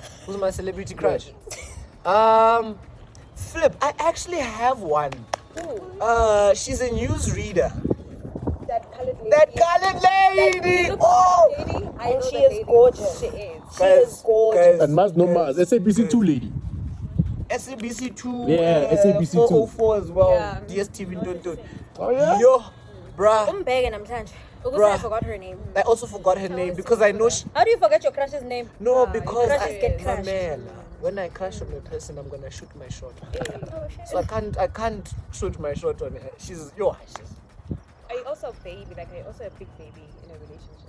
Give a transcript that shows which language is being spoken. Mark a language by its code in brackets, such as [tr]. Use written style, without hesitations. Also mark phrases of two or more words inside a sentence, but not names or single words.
[en] Who's my celebrity crush? Flip. I actually have one. She's a news reader. That colored lady. That colored lady. Oh, And she is gorgeous. She is. She is gorgeous. And Maz no Maz, SABC2 lady. SABC 2. Yeah, SABC 2. 404 as well. Yeah. DSTV don't. Oh yeah? Yo, bruh. [zu] Umbheke namhlanje. Ukuthi [en] Bruh. I forgot her name. I also forgot her name because I know she. How do you forget your crush's name? No, because crushes get my crushed. man. When I crush on a person, I'm gonna shoot my shot. So I can't shoot my shot on her. She's. Are you also a baby? Like, are you also a big baby in a relationship?